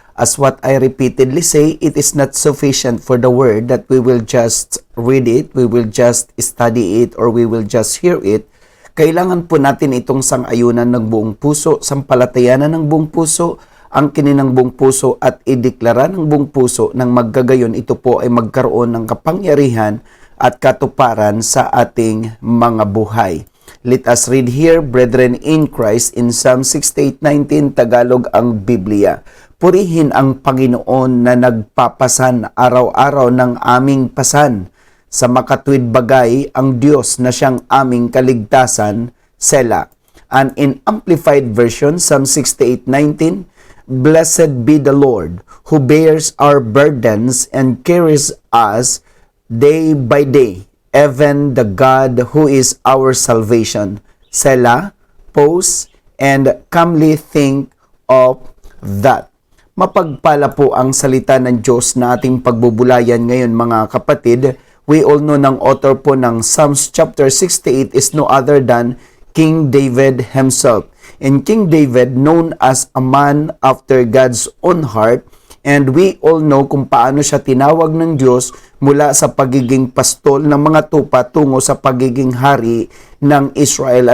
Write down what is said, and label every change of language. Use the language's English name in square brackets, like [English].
[English] As what I repeatedly say, it is not sufficient for the word that we will just read it, we will just study it, or we will just hear it. [Filipino] Kailangan po natin itong sang-ayunan ng buong puso, sampalatayanan ng buong puso, ang kininang buong puso at ideklara ng buong puso nang maggagayon ito po ay magkaroon ng kapangyarihan at katuparan sa ating mga buhay. [English] Let us read here, brethren in Christ, in Psalm 68:19, Tagalog ang Biblia. [Filipino] Purihin ang Panginoon na nagpapasan araw-araw ng aming pasan. Sa makatuwid bagay ang Diyos na siyang aming kaligtasan, Selah. [English] And in Amplified Version, Psalm 68:19, Blessed be the Lord, who bears our burdens and carries us day by day, even the God who is our salvation. Selah, pause, and calmly think of that. [Filipino] Mapagpala po ang salita ng Diyos na ating pagbubulayan ngayon mga kapatid. [English] We all know ng author po ng Psalms chapter 68 is no other than King David himself. And King David, known as a man after God's own heart, and we all know [Filipino] kung paano siya tinawag ng Diyos mula sa pagiging pastol ng mga tupa tungo sa pagiging hari ng Israel.